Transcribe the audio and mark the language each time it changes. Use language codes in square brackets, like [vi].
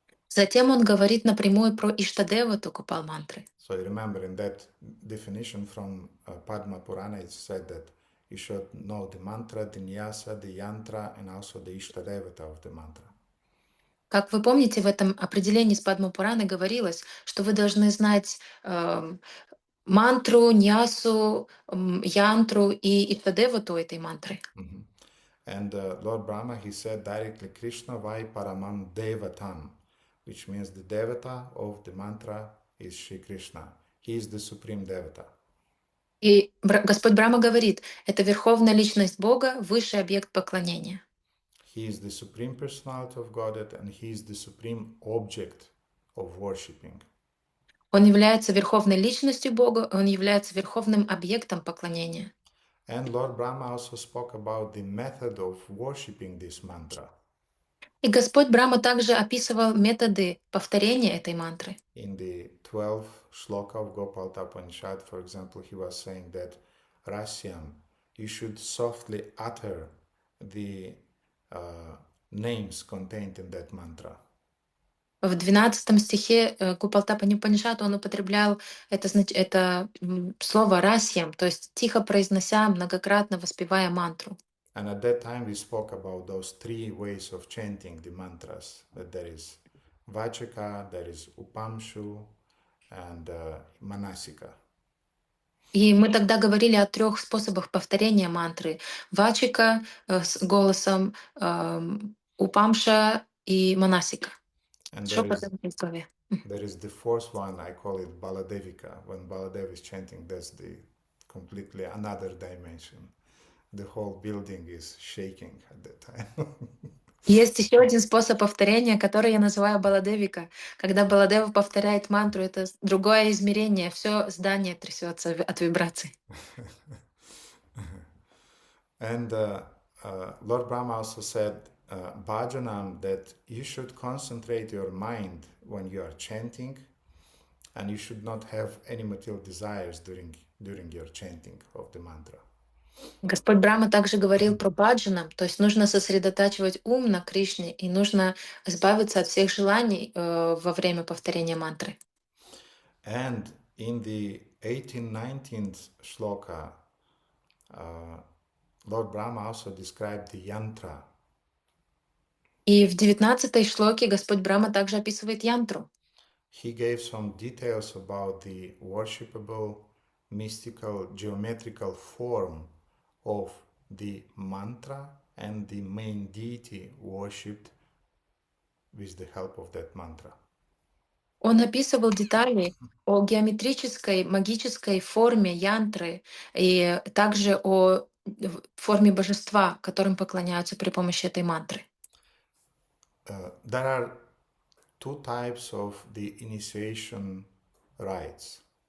[ru] Затем он говорит напрямую про Иштадевату Гопал мантры. [en] So you remember in that definition from Padma Purana, it said that you should know the mantra, the nyasa, the yantra, and also the Ishta Devata of the mantra. [ru] Как вы помните, в этом определении с Падма-Пураны говорилось, что вы должны знать мантру, ньясу, янтру и Иштадевату этой мантры. Mhm. [en] And Lord Brahma, he said directly, [sa] Krishna Vai Paramam Devatam, [en] which means the Devata of the mantra is Shri Krishna. He is the supreme Devata. [ru] И Господь Брахма говорит, это верховная личность Бога, высший объект поклонения. [en] He is the supreme personality of Godhead and he is the supreme object of worshipping. [ru] Он является верховной личностью Бога, он является верховным объектом поклонения. [en] And Lord Brahma also spoke about the method of worshipping this mantra. [ru] И Господь Брахма также описывал методы повторения этой мантры. [en] In the 12th Sloka of Gopal Upanishad, for example, he was saying that Rasyam, you should softly utter the names contained in that mantra. [ru] В 12 стихе Гупалтапани Панишата он употреблял это слово «расьям», то есть тихо произнося, многократно воспевая мантру. [en] And at that time we spoke about those three ways of chanting the mantras. That there is Vachaka, there is Upamshu, and Manasika. [ru] И мы тогда говорили о 3 способах повторения мантры. Вачика с голосом, упамша и манасика. [en] And [ru] Шепотом и в голове. [en] there is the fourth one, I call it Baladevika. When Baladev is chanting, that's the completely another dimension. The whole building is shaking at that time. [ru] Есть еще один способ повторения, который я называю Баладевика. Когда Баладева повторяет мантру, это другое измерение. Все здание трясется от вибраций. [en] And Lord Brahma also said, Bhajanam, that you should concentrate your mind when you are chanting, and you should not have any material desires during your chanting of the mantra. [ru] Господь Брахма также говорил про баджанам, то есть нужно сосредотачивать ум на Кришне и нужно избавиться от всех желаний во время повторения мантры. [en] And in the 18-19th shloka, Lord Brahma also described the yantra. [ru] И в 19 шлоке Господь Брахма также описывает янтру. [en] He gave some details about the worshipable, mystical, geometrical form of the mantra and the main deity worshipped with the help of that mantra. [ru] Он описывал детали о геометрической, магической форме янтры и также о форме божества, которым поклоняются при помощи этой мантры. [en] There are two types of the initiation rites.